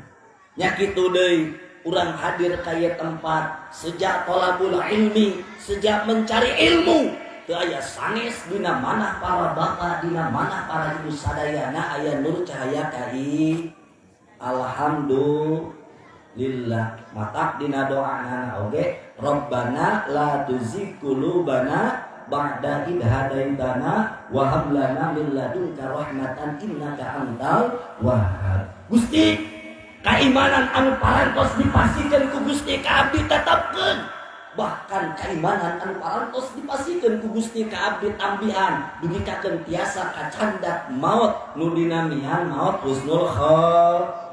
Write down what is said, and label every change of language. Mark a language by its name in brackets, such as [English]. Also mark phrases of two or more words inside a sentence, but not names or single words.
[Sundanese] Nya kitu deui urang hadir ka ieu tempat sejak [Arabic] طلب العلم, [Indonesian] sejak mencari ilmu. [Sundanese] Teu aya sanes dina manah para bapak, dina manah para ibu sadayana aya nur cahaya alhamdulillah. Matak dina doana oge, [Arabic] ربنا لا تزغ قلوبنا بعد إذ هديتنا وهب لنا من لدنك رحمة إنك أنت الوهاب. [Sundanese] Gusti, keimanan anu parantos dipasikeun ku Gusti ka abdi tetepkeun. Bahkan keimanan anu parantos dipasikeun ku Gusti ka abdi tambihan dugikakeun tiasa kacandak maut nu dinamian maut [Arabic] حسن الخاتمة.